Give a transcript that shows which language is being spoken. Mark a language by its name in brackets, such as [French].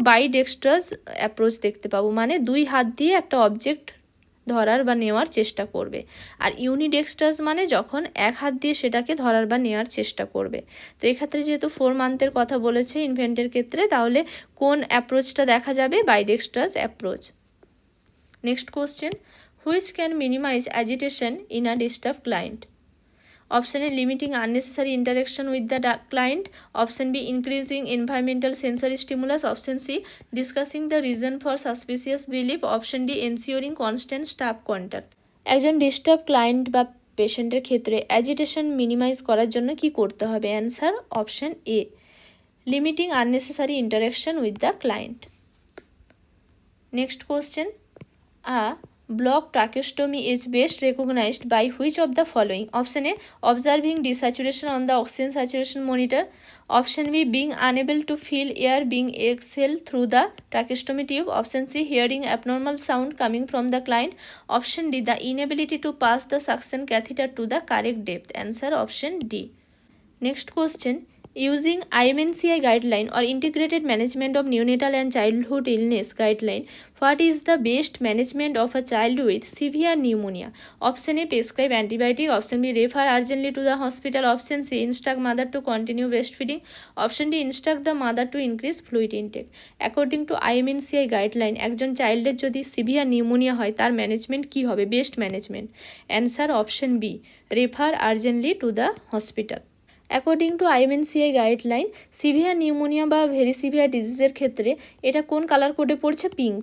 [Bangla] বাইডেক্সট্রাস approach দেখতে পাবো, মানে 2 হাত দিয়ে একটা অবজেক্ট ধরার বা নেওয়ার চেষ্টা করবে, আর ইউনিডেক্সট্রাস মানে যখন 1 হাত দিয়ে সেটাকে ধরার বা নেওয়ার চেষ্টা করবে। তো এক্ষেত্রে যেহেতু 4 মান্থের কথা বলেছে ইনফেন্টের ক্ষেত্রে, তাহলে কোন অ্যাপ্রোচটা দেখা যাবে? বাইডেক্সট্রাস approach. [English] Next question, which can minimize agitation in a disturbed client? Option A limiting unnecessary interaction with the client, option B increasing environmental sensory stimulus, option C discussing the reason for suspicious belief, option D ensuring constant staff contact। [Bangla] একজন disturb client বা পেশেন্টের ক্ষেত্রে agitation minimise করার জন্য কি করতে হবে? [English] Answer option A, limiting unnecessary interaction with the client. Next question, block tracheostomy is best recognized by which of the following? Option A observing desaturation on the oxygen saturation monitor, option B being unable to feel air being exhaled through the tracheostomy tube, option C hearing abnormal sound coming from the client, option D the inability to pass the suction catheter to the correct depth, answer option D। Next question, using IMNCI guideline or integrated management of neonatal and childhood illness guideline, what is the best management of a child with severe pneumonia? Option A prescribe antibiotic, option B refer urgently to the hospital, option C instruct mother to continue breastfeeding, option D instruct the mother to increase fluid intake। According to IMNCI guideline [Bangla] একজন চাইল্ডের যদি severe pneumonia হয় তার management কি হবে? [English] Best management, answer option B, refer urgently to the hospital. According to IMNCI guideline [Bangla] severe pneumonia বা very severe ডিজিজের ক্ষেত্রে এটা কোন কালার কোডে পড়ছে? পিঙ্ক।